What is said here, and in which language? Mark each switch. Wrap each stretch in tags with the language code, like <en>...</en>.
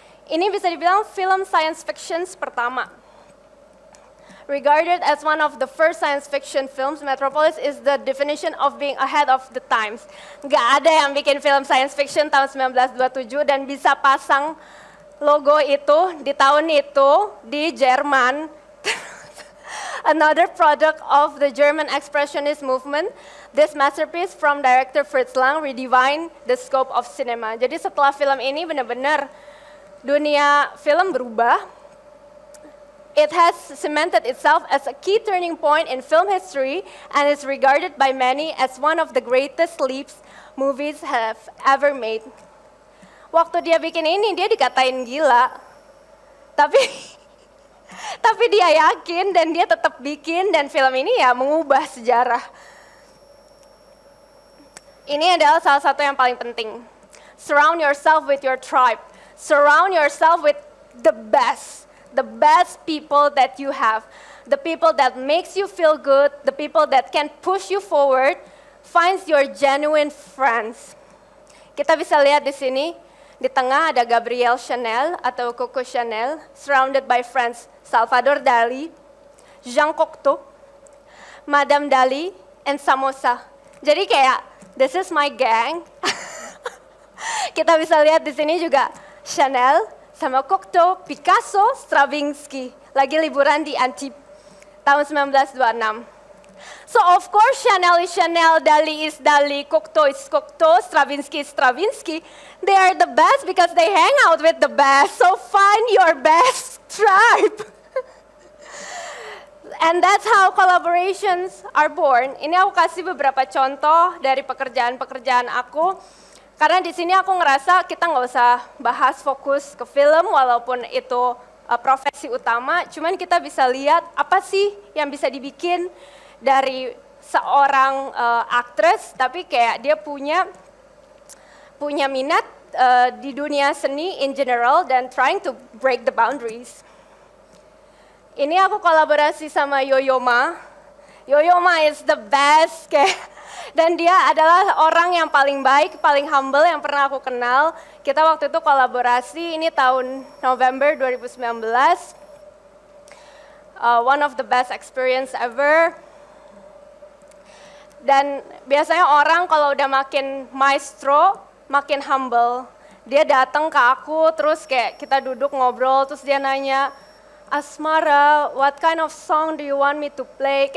<id>Ini bisa dibilang film science fiction pertama.</id> <en>Regarded as one of the first science fiction films, Metropolis is the definition of being ahead of the times.</en> <id>Nggak ada yang bikin film science fiction tahun 1927 dan bisa pasang logo itu di tahun itu di Jerman.</id> <en>Another product of the German Expressionist movement, this masterpiece from director Fritz Lang redefined the scope of cinema.</en> <id>Jadi setelah film ini benar-benar dunia film berubah.</id> <en>It has cemented itself as a key turning point in film history and is regarded by many as one of the greatest leaps movies have ever made.</en> <id>Waktu dia bikin ini, dia dikatain gila. Tapi dia yakin dan dia tetap bikin, dan film ini ya mengubah sejarah. Ini adalah salah satu yang paling penting.</id> <en>Surround yourself with your tribe. Surround yourself with the best people that you have. The people that makes you feel good, the people that can push you forward, finds your genuine friends.</en> <id>Kita bisa lihat di sini, di tengah ada Gabrielle Chanel atau Coco Chanel,</id> <en>surrounded by friends</en> <id>Salvador Dali, Jean Cocteau, Madame Dali, and Samosa. Jadi kayak,</id> <en>this is my gang.</en> <id>Kita bisa lihat di sini juga Chanel, sama Cocteau, Picasso, Stravinsky. Lagi liburan di Antibes, tahun 1926.</id> <en>So of course Chanel is Chanel, Dali is Dali, Cocteau is Cocteau, Stravinsky is Stravinsky. They are the best because they hang out with the best. So find your best tribe. And that's how collaborations are born.</en> <id>Ini aku kasih beberapa contoh dari pekerjaan-pekerjaan aku. Karena di sini aku ngerasa kita nggak usah bahas fokus ke film walaupun itu profesi utama, cuman kita bisa lihat apa sih yang bisa dibikin dari seorang aktris, tapi kayak dia punya minat di dunia seni in general dan</id> <en>trying to break the boundaries.</en> <id>Ini aku kolaborasi sama Yo-Yo Ma. Yo-Yo Ma</id> <en>is the best</en> <id>kayak. Dan dia adalah orang yang paling baik, paling humble yang pernah aku kenal. Kita waktu itu kolaborasi, ini tahun November 2019.</id> <en>One of the best experience ever.</en> <id>Dan biasanya orang kalau udah makin maestro, makin humble. Dia datang ke aku, terus kayak kita duduk ngobrol, terus dia nanya, Asmara,</id> <en>what kind of song do you want me to play?</en>